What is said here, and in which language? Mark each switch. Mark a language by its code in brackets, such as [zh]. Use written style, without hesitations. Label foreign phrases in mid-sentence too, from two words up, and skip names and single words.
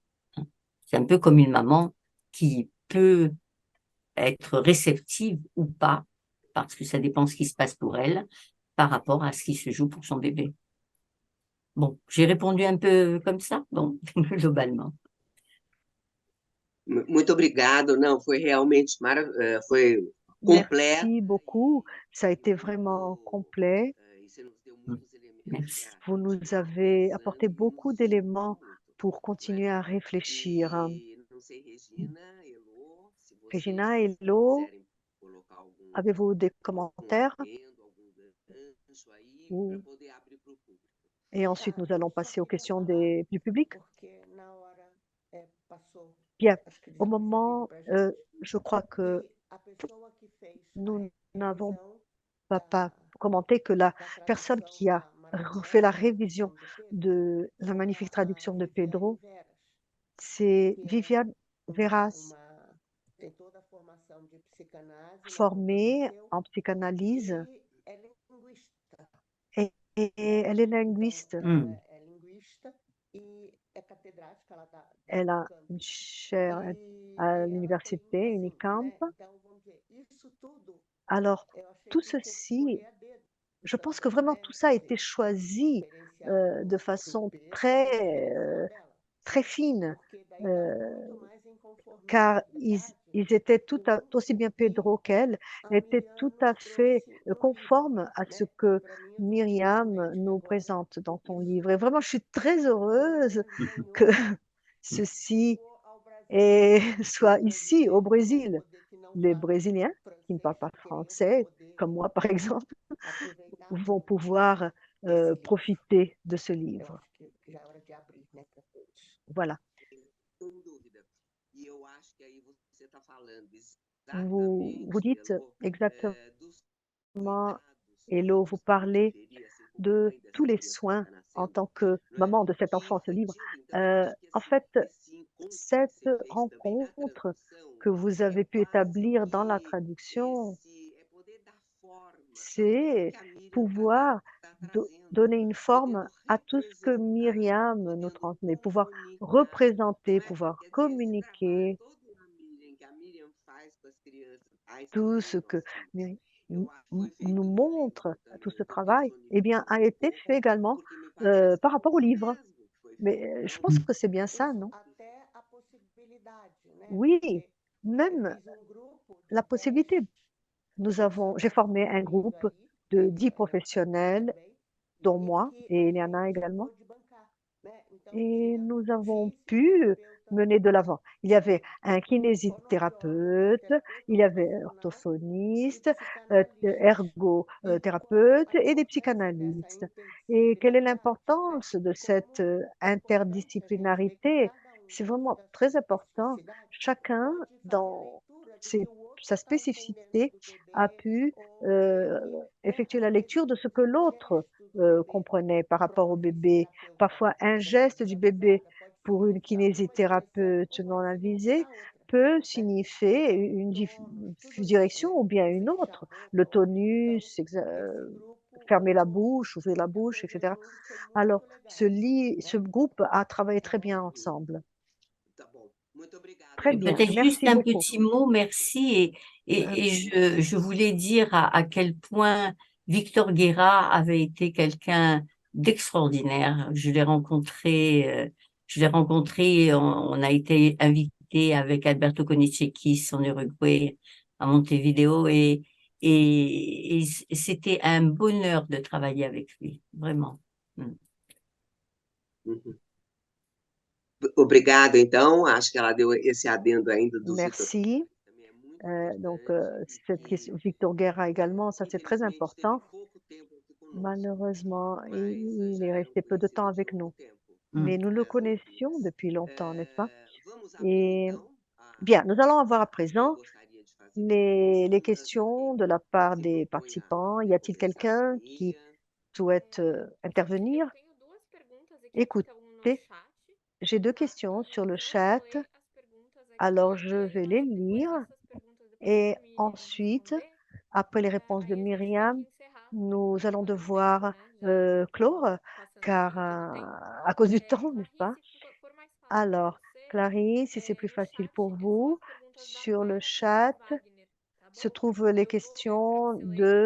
[fr] C'est un peu comme une maman qui peut être réceptive ou pas, parce que ça dépend ce qui se passe pour elle, par rapport à ce qui se joue pour son bébé. Bon, j'ai répondu un peu comme ça, bon, globalement. [pt] Muito obrigado. Não, foi realmente foi completo. [fr] Merci beaucoup. Ça a été vraiment complet. [pt] E você nos deu muitos [fr] Merci. [pt] elementos. [fr] Vous nous avez apporté beaucoup d'éléments pour continuer à réfléchir. [pt] E não sei, Regina, Elô, se vocês [fr] Regina et Lo, [pt] quiserem colocar algum [fr] avez-vous des commentaires? [pt] adendo, algum gancho aí, [fr] Ou- [pt] para poder abrir para o público. [fr] Et ensuite, nous allons passer aux questions du public. [pt] Porque na hora passou, [fr] Bien, [pt] acho que [fr] au [pt] desapercebido [fr] moment, [pt] pra gente, [fr] je crois que [pt] que a pessoa que fez [fr] nous n'avons [pt] revisão [fr] pas [pt] da, [fr] commenté que la [pt] da [fr] personne [pt] tradução [fr] qui a [pt] da maravilhosa [fr] fait la [pt] tradução [fr] révision [pt] do Pedro [fr] de la [pt] foi [fr] magnifique traduction de [pt] Viviane [fr] Pedro, [pt] Veras, [fr] c'est [pt] que é [fr] Viviane Veras, [pt] tem toda a formação de psicanálise na [fr] formée [pt] PUC-Viseu, [fr] en psychanalyse [pt] e é linguista. [fr] et elle est linguiste. [pt] Então, ela é linguista e é catedrática, ela dá [fr] Elle a [pt] Unicamp. [fr] une chaire [pt] E [fr] à [pt] ela [fr] l'université [pt] tem, assim, [fr] Unicamp. [pt] né? Então, vamos dizer, isso tudo [fr] Alors, [pt] eu achei [fr] tout [pt] que foi [fr] ceci, [pt] escolher a dedo. [fr] je [pt] Então, [fr] pense que vraiment [pt] né? [fr] tout ça a [pt] Quer [fr] été [pt] dizer, [fr] choisi [pt] diferenciar [fr] de [pt] pro [fr] façon [pt] Pedro [fr] très, [pt] e a direção dela. [fr] très fine, [pt] Porque daí estava muito mais em [fr] car [pt] conformidade [fr] ils étaient tout [pt] com [fr] aussi [pt] o [fr] bien [pt] que [fr] Pedro qu'elle, [pt] a [fr] étaient [pt] Miriam [fr] tout [pt] nos [fr] à fait [pt] trouxe no livro, [fr] conformes à ce [pt] né? [fr] que [pt] Para mim, eu estou muito [fr] Myriam [pt] contente que [fr] nous [pt] agora [fr] présente dans ton [pt] isso [fr] livre. Et vraiment, je suis très heureuse que [pt] ganhou e [fr] ceci [pt] chegou ao Brasil. Os [fr] soit ici, au [pt] brasileiros vão [fr] Brésil. [pt] poder, que não [fr] Les [pt] falam [fr] Brésiliens qui ne [pt] francês, [fr] parlent pas [pt] querendo, vão [fr] français, [pt] poder [fr] comme moi par exemple, [pt] aproveitar [fr] vont [pt] muito [fr] pouvoir [pt] desse livro. [fr] profiter de ce [pt] Eu [fr] livre. [pt] acho que já é hora de abrir, né, para todos. [fr] Voilà. [pt] Sem dúvida. E eu acho que aí você está falando [fr] vous dites exactement, [pt] dos cuidados [fr] Hello, vous [pt] que você [fr] parlez [pt] deveria, assim, como [fr] de [pt] mãe [fr] tous [pt] dessa [fr] les [pt] criança que [fr] soins [pt] está [fr] en [pt] nascendo, [fr] tant que [pt] não é? [fr] maman de cet [pt] Que [fr] enfant, ce [pt] foi [fr] livre. [pt] tido, então eu acho que, [fr] En [pt] assim, [fr] fait, [pt] esse encontro que você [fr] cette [pt] fez também na [fr] rencontre [pt] tradução [fr] que vous [pt] é [fr] avez pu [pt] quase [fr] établir dans la [pt] que [fr] traduction, [pt] esse é poder dar forma a tudo [fr] c'est [pt] que a Miriam [fr] pouvoir [pt] tá trazendo, [fr] donner une forme [pt] podendo [fr] à tout ce que [pt] representar, [fr] Myriam nous [pt] podendo [fr] transmet, pouvoir [pt] comunicar, [fr] représenter, [pt] não é? [fr] pouvoir [pt] Quer dizer, esse trabalho [fr] communiquer [pt] todo na Miriam, que a Miriam faz com as crianças, faz [fr] tout [pt] também [fr] ce [pt] em [fr] que [pt] nós filhos, [fr] Myri- [pt] eu acho que foi [fr] nous [pt] feito no [fr] montre, [pt] livro [fr] tout ce [pt] também. Eu [fr] travail, eh bien, [pt] personifico [fr] a [pt] um [fr] été fait [pt] pouco, [fr] également [pt] porque me parece [fr] par [pt] que [fr] rapport [pt] foi [fr] au [pt] isso [fr] livre. [pt] mesmo que foi [fr] Mais [pt] feito, [fr] je [pt] não? [fr] pense que c'est bien ça, [pt] Isso, [fr] non? [pt] até a possibilidade, né? [fr] Oui, [pt] Porque eu [fr] même [pt] fiz um grupo de [fr] la [pt] 10 [fr] possibilité. J'ai [pt] profissionais [fr] formé un [pt] incluindo [fr] groupe [pt] aí [fr] de 10 [pt] a mim [fr] professionnels, [pt] também, [fr] dont [pt] e [fr] moi [pt] que [fr] et [pt] a [fr] Eliana [pt] gente [fr] également, [pt] pôde bancar, né? Então [fr] et [pt] tinha [fr] nous avons pu [pt] fisioterapeuta, [fr] mener de l'avant. Il y avait un [pt] fonoaudiólogo, [fr] kinésithérapeute, [pt] terapeuta [fr] il y avait [pt] ocupacional e [fr] orthophoniste, [pt] psicanalista. E como [fr] ergothérapeute [pt] a [fr] et des [pt] importância dessa [fr] psychanalystes. Et quelle est [pt] interdisciplinaridade, né? [fr] l'importance de cette [pt] Como é importante a gente ver que [fr] interdisciplinarité? [pt] cada um [fr] C'est [pt] com [fr] vraiment [pt] sua [fr] très important. [pt] especificidade [fr] Chacun, [pt] pode fazer a [fr] dans [pt] leitura do que [fr] ses- [pt] o outro [fr] sa [pt] está entendendo [fr] spécificité, [pt] do [fr] a [pt] bebê [fr] pu [pt] ou que, né, [fr] effectuer la [pt] às vezes [fr] lecture de ce que [pt] um [fr] l'autre [pt] gesto do bebê [fr] comprenait par [pt] para [fr] rapport [pt] uma [fr] au bébé. [pt] fisioterapeuta [fr] Parfois, un [pt] não [fr] geste du bébé [pt] avisada pode [fr] pour une [pt] significar uma direção [fr] kinésithérapeute [pt] ou [fr] non [pt] pode significar [fr] avisée [pt] outra, [fr] peut [pt] né? [fr] signifier [pt] Então, [fr] une [pt] tonos, tudo isso, [fr] direction [pt] né? [fr] ou bien [pt] Você [fr] une [pt] fechar a [fr] autre. Le [pt] boca ou não. Então, [fr] tonus, [pt] esse grupo, [fr] fermer la bouche, ouvrir la [pt] muita [fr] bouche, [pt] coisa [fr] etc. [pt] junto, foi [fr] Alors, [pt] muito legal, [fr] ce [pt] né? [fr] groupe a travaillé très bien [pt] Então, [fr] ensemble. [pt] Tá bom. Muito obrigada, [fr] Très Et bien, peut-être [pt] então. [fr] juste merci un beaucoup. petit mot, merci. Un- Je voulais dire à quel point Victor Guerra avait été quelqu'un d'extraordinaire. Je l'ai rencontré, on a été invité avec Alberto Conichekis en Uruguay, à Montevideo, et c'était un bonheur de travailler avec lui, vraiment. Mm. [pt] Uhum. Obrigada, então. Acho que ela deu esse adendo ainda do Vitor, [fr] Merci. [pt] que também é muito importante e [fr] Cette question, [pt] que, [fr] Victor Guerra également, ça c'est très [pt] infelizmente, teve [fr] important. [pt] pouco tempo aqui conosco, [fr] Malheureusement, [pt] mas [fr] il [pt] já [fr] est [pt] era um [fr] resté peu de temps [pt] conhecido de [fr] avec [pt] longo [fr] nous. [pt] tempo Mm. [fr] Mais nous le [pt] das [fr] connaissions [pt] Olimpíadas. [fr] depuis longtemps, n'est-ce pas? [pt] Vamos abrir, [fr] Et [pt] então, [fr] bien, nous allons avoir à [pt] a quem [fr] présent [pt] gostaria de fazer perguntas, a [fr] questions [pt] quem [fr] de la part [pt] se [fr] des [pt] propõe [fr] participants. Y [pt] a [fr] a-t-il [pt] começar. [fr] quelqu'un qui [pt] Miriam, [fr] souhaite intervenir? [pt] Eu tenho duas perguntas aqui que [fr] Écoutez, [pt] estão no chat, [fr] j'ai deux [pt] tá? [fr] questions sur le [pt] Então eu vou [fr] chat, [pt] ler as perguntas [fr] alors [pt] aqui [fr] je [pt] e aí [fr] vais les [pt] depois [fr] lire [pt] dessas perguntas, depois que [fr] et [pt] a Miriam [fr] ensuite, [pt] responder, [fr] après les réponses de [pt] aí a gente tem que [fr] Myriam, [pt] encerrar [fr] nous [pt] por [fr] allons [pt] causa do tempo, [fr] devoir [pt] né? Já [fr] clore, [pt] estamos passando [fr] car [pt] muito do tempo. [fr] à cause du temps, n'est-ce pas? [pt] Clarice, se for mais fácil para [fr] Alors, [pt] você, [fr] Clarisse, si c'est plus [pt] no [fr] facile [pt] chat [fr] pour [pt] são [fr] vous, [pt] as perguntas da [fr] sur le [pt] Vera e do [fr] chat [pt] Wagner, tá [fr] se [pt] bom? [fr] trouvent les [pt] Eu vou lendo para [fr] questions [pt] você ler [fr] de